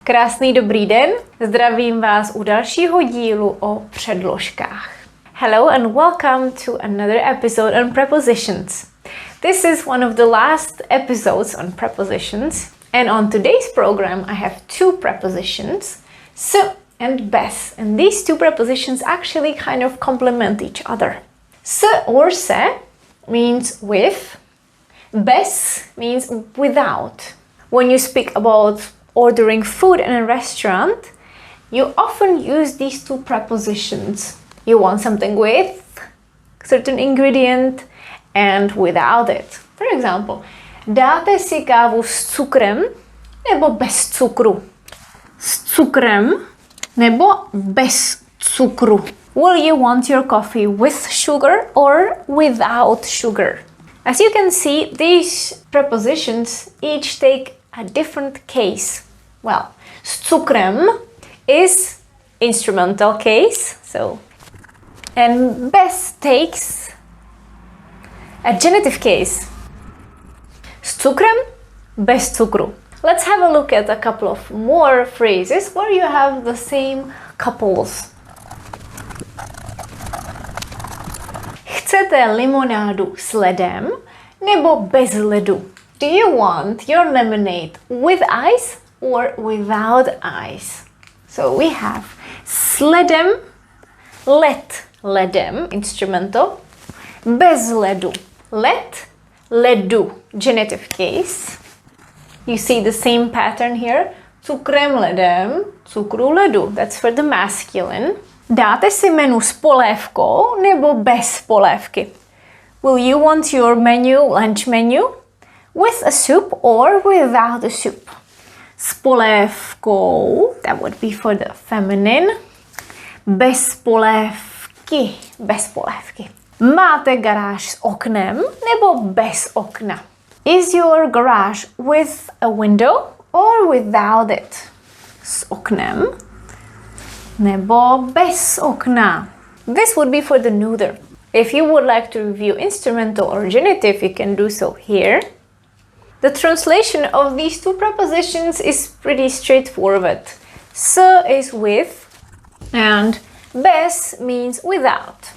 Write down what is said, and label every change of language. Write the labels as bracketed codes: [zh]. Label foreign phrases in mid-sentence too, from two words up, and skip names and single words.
[cs] Krásný dobrý den, zdravím vás u dalšího dílu o předložkách. [en] Hello and welcome to another episode on prepositions. This is one of the last episodes on prepositions, and on today's program I have two prepositions, se and beze, and these two prepositions actually kind of complement each other. Se or se means with, beze means without. When you speak about ordering food in a restaurant, you often use these two prepositions. You want something with a certain ingredient and without it. For example, [cs] dáte si kávu s cukrem nebo bez cukru? S cukrem nebo bez cukru? [en] Will you want your coffee with sugar or without sugar? As you can see, these prepositions each take a different case. Well, [cs] s cukrem [en] is instrumental case, and bez takes a genitive case. [cs] S cukrem, bez cukru. [en] Let's have a look at a couple of more phrases where you have the same couples. [cs] Chcete limonádu s ledem nebo bez ledu? [en] Do you want your lemonade with ice or without ice? So we have [cs] s ledem, led, ledem, [en] instrumental, [cs] bez ledu, led, ledu, [en] genitive case. You see the same pattern here, [cs] cukrem ledem, cukru ledu, [en] that's for the masculine. [cs] Dáte si menu s polévkou nebo bez polévky? [en] Will you want your menu, lunch menu, with a soup or without a soup? [cs] S polévkou, [en] that would be for the feminine. [cs] Bez polévky, bez polévky. Máte garáž s oknem nebo bez okna? [en] Is your garage with a window or without it? [cs] S oknem nebo bez okna? [en] This would be for the neuter. If you would like to review instrumental or genitive, you can do so here. The translation of these two prepositions is pretty straightforward. Se is with and bez means without.